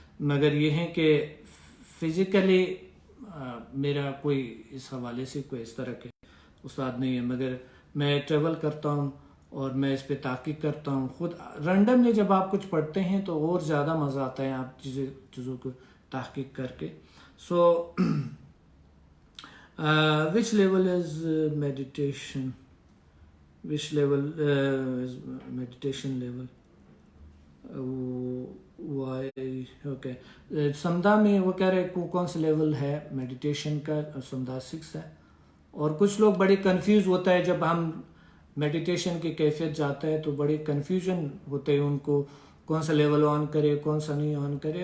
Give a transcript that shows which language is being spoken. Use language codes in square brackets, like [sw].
[ur] مگر یہ ہیں کہ فزیکلی میرا کوئی اس حوالے سے کوئی اس طرح کے استاد نہیں ہے. مگر میں ٹریول کرتا ہوں اور میں اس پہ تحقیق کرتا ہوں. خود رینڈملی جب آپ کچھ پڑھتے ہیں تو اور زیادہ مزہ آتا ہے آپ چیزوں کو تحقیق کر کے. [en] So which level is meditation? Which level is meditation level? Why? Okay. [ur] سمدھا میں وہ کہہ رہے کون سے لیول ہے میڈیٹیشن کا؟ سمدھا 6 ہے. اور کچھ لوگ بڑے کنفیوز ہوتا ہے جب ہم میڈیٹیشن کی کیفیت جاتا ہے، تو بڑے کنفیوژن ہوتے ہیں ان کو، کون سا لیول آن کرے، کون سا نہیں آن کرے.